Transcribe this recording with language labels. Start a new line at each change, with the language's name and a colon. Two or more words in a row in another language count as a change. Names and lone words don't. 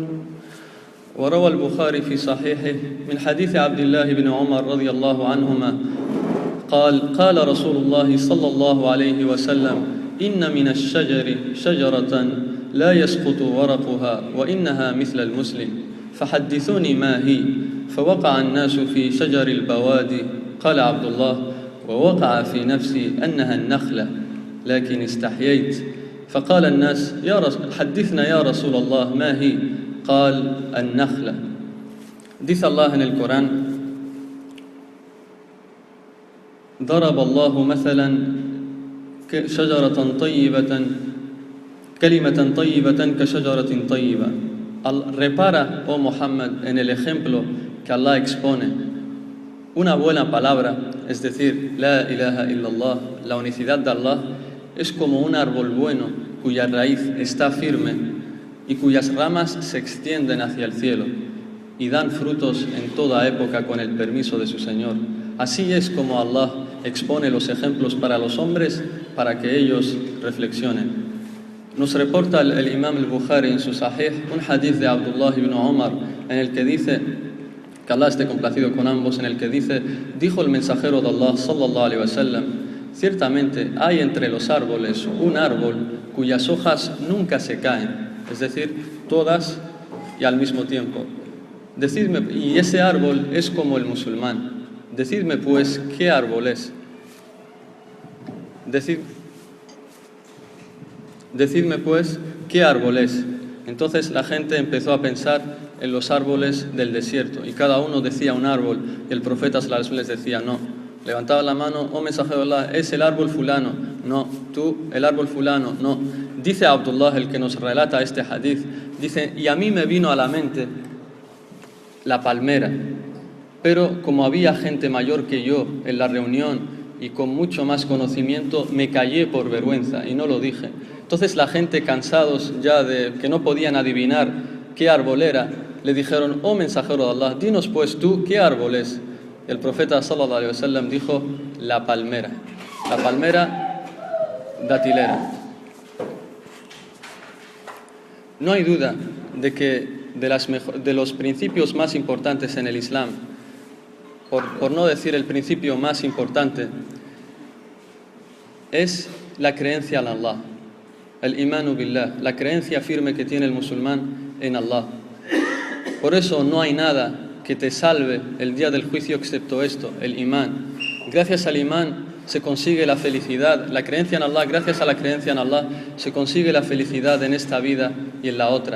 Arabic: وروى البخاري في صحيحه من حديث عبد الله بن عمر رضي الله عنهما قال: قال رسول الله صلى الله عليه وسلم: إن من الشجر شجرة لا يسقط ورقها وإنها مثل المسلم، فحدثوني ما هي. فوقع الناس في شجر البوادي. قال عبد الله: ووقع في نفسي أنها النخلة، لكن استحييت. فقال الناس: حدثنا يا رسول الله ما هي. قال: النخلة.
Spanish: Dice Allah en el Corán:
Arabic: ضرب الله مثلا شجرة طيبة كلمة طيبة كشجرة طيبة.
Spanish: Repara, oh Muhammad, en el ejemplo que Allah expone. Una buena palabra, es decir,
Arabic: لا إله إلا الله,
Spanish: la unicidad de Allah, es como un árbol bueno cuya raíz está firme y cuyas ramas se extienden hacia el cielo y dan frutos en toda época con el permiso de su Señor. Así es como Allah expone los ejemplos para los hombres para que ellos reflexionen. Nos reporta el Imam al-Bukhari en su Sahih un hadith de Abdullah ibn Umar en el que dice, que Allah esté complacido con ambos, en el que dice: dijo el mensajero de Allah
Arabic: صلى الله عليه وسلم:
Spanish: ciertamente hay entre los árboles un árbol cuyas hojas nunca se caen, es decir, todas y al mismo tiempo. Decidme, y ese árbol es como el musulmán. Decidme pues, ¿qué árbol es? Decidme pues, ¿qué árbol es? Entonces la gente empezó a pensar en los árboles del desierto y cada uno decía un árbol y el profeta
Arabic: صلى الله عليه وسلم
Spanish: les decía: no. Levantaba la mano: oh mensajero de Allah, es el árbol fulano. No. Tú, el árbol fulano. No. dice Abdullah, el que nos relata este hadith, dice, y a mí me vino a la mente la palmera, pero como había gente mayor que yo en la reunión y con mucho más conocimiento, me callé por vergüenza y no lo dije. Entonces la gente, cansados ya de que no podían adivinar qué árbol era, le dijeron, oh mensajero de Allah, dinos pues tú qué árbol es. El profeta
Arabic: صلى الله عليه وسلم
Spanish: dijo, la palmera datilera. No hay duda de que de los principios más importantes en el Islam, por no decir el principio más importante, es la creencia en Allah, el
Arabic: إيمان بالله,
Spanish: la creencia firme que tiene el musulmán en Allah. Por eso no hay nada que te salve el día del juicio excepto esto, el imán. Gracias al imán se consigue la felicidad, la creencia en Allah, gracias a la creencia en Allah se consigue la felicidad en esta vida y en la otra.